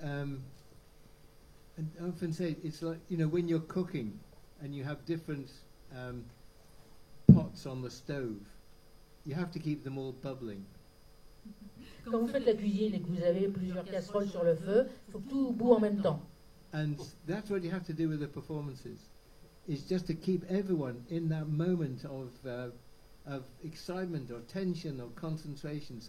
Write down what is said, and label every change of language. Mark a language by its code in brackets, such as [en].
[en] And I often say it's like, you know, when you're cooking and you have different pots on the stove, you have to keep them all bubbling. [fr] Quand vous faites la cuisine et que vous avez plusieurs casseroles sur le feu, il faut que tout bout en même temps. [en] And that's what you have to do with the performances. Is just to keep everyone in that moment of excitement or tension or concentration.